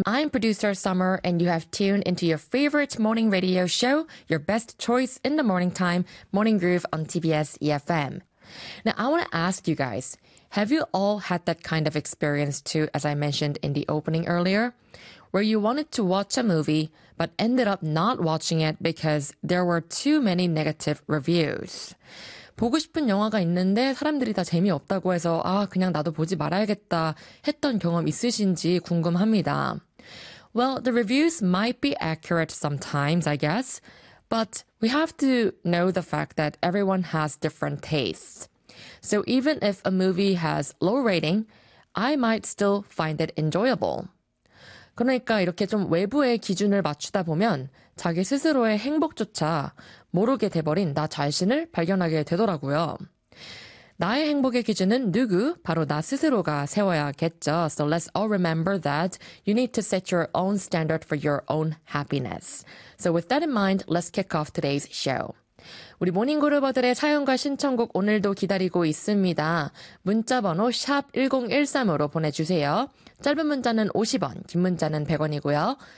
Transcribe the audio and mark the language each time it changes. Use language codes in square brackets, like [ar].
[en] I'm producer Summer, and you have tuned into your favorite morning radio show, your best choice in the morning time, Morning Groove on TBS EFM. Now, I want to ask you guys, have you all had that kind of experience too, as I mentioned in the opening earlier, where you wanted to watch a movie but ended up not watching it because there were too many negative reviews? [ko] 보고 싶은 영화가 있는데 사람들이 다 재미없다고 해서 아 그냥 나도 보지 말아야겠다 했던 경험 있으신지 궁금합니다. [en] Well, the reviews might be accurate sometimes, I guess. But we have to know the fact that everyone has different tastes. So even if a movie has low rating, I might still find it enjoyable. [ko] 그러니까 이렇게 좀 외부의 기준을 맞추다 보면 자기 스스로의 행복조차 모르게 돼버린 나 자신을 발견하게 되더라고요. 나의 행복의 기준은 누구? 바로 나 스스로가 세워야겠죠. [en] So let's all remember that you need to set your own standard for your own happiness. So with that in mind, let's kick off today's show. [ko] 우리 모닝그루버들의 사연과 신청곡 오늘도 기다리고 있습니다. 문자번호 샵1013으로 보내주세요. 짧은 문자는 50원, 긴 문자는 100원이고요.